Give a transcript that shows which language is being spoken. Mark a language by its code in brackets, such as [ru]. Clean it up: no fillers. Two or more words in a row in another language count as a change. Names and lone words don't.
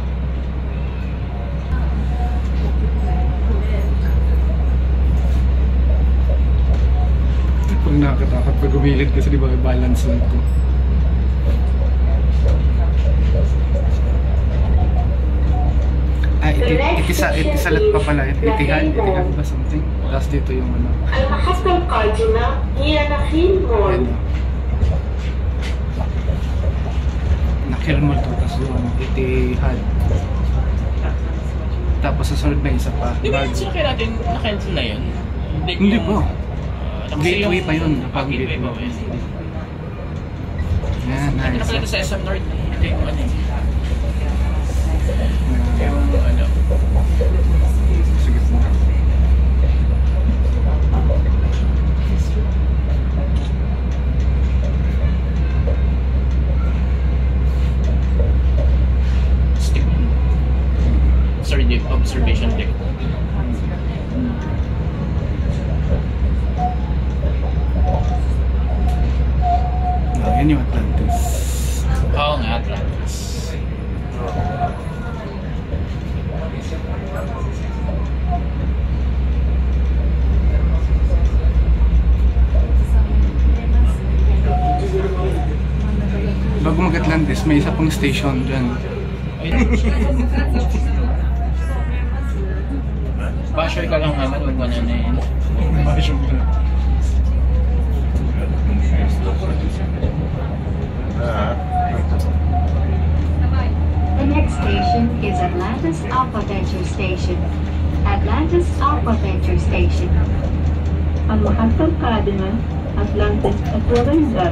[tl] Pag nakakatakot pag umilid kasi di ba balance lang ito. Itisalat pa pala. Itihad ba something? Tapos dito yung ano. [ar] المحطة القادمة هي نخيل مول. [tl] Nakhil Mall to. Tapos yung Itihad. Tapos sa sunod na isa pa. Di ba sakay natin na-cancel na yun? Hindi po. Gateway pa yun. Gateway pa yun. Yan, Ito na nice. pala sa SM North. Ito yung ano. Yung ano. Sige po. Stick. [en] Sorry, the observation deck. [tl] Yan yung Atlantis. Oo nga, Atlantis. Bago mag-Atlantis, may isa pang station dyan. Basher ka lang naman, huwag mo na na yun. Basher ka. [en] The next station is Atlantis Aquaventure Station. Atlantis Aquaventure Station. [ar] المحطة القادمة Atlantis Aquaventure.